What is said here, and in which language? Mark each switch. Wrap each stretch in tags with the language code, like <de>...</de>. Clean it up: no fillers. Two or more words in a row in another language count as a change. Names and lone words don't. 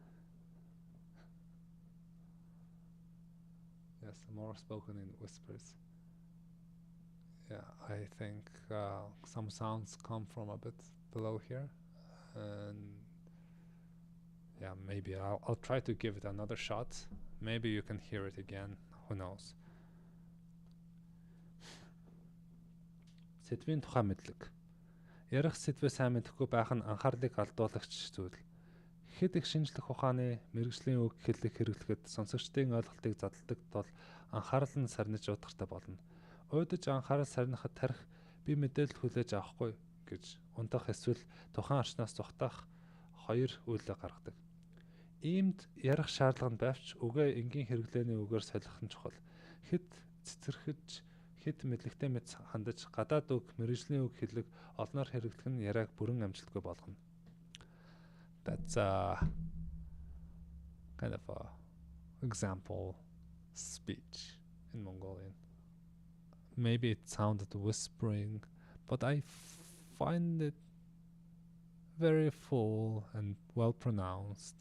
<en>Yes, more spoken in whispers. Yeah, I think some sounds come from a bit below here, and yeah, maybe I'll try to give it another shot. Maybe you can hear it again. Who knows?</en> <mn>Сэдвийн тухай мэдлэг. Ярих сэдвээ сайн мэдэхгүй байх нь анхаарлыг алдуулагч зүйл. Хэд их шинжлэх ухааны мэрэгжлийн үг хэллэг хэрэглэхэд сонсогчдын ойлголтыг задалдаг тул анхаарал нь сарниж удахтай болно. Уйдаж анхаарал сарнихад тарих би мэдээлэл хүлээж авахгүй гэж унтах эсвэл тухайн орчноос зүхтах хоёр үйлдэл гаргадаг. Иймд ярих шаардлага нь байвч үгээ энгийн хэрэглээний үгээр солих нь чухал. Хэд цэцэрхэж хэд мэдлэгтэй мэд хандаж гадаад үг мэрэгжлийн үг хэллэг олноор хэрэглэх нь яриаг бүрэн амжилтгүй болгоно.</mn> <en>That's kind of a example speech in Mongolian. Maybe it sounded whispering, but I find it very full and well pronounced.</en>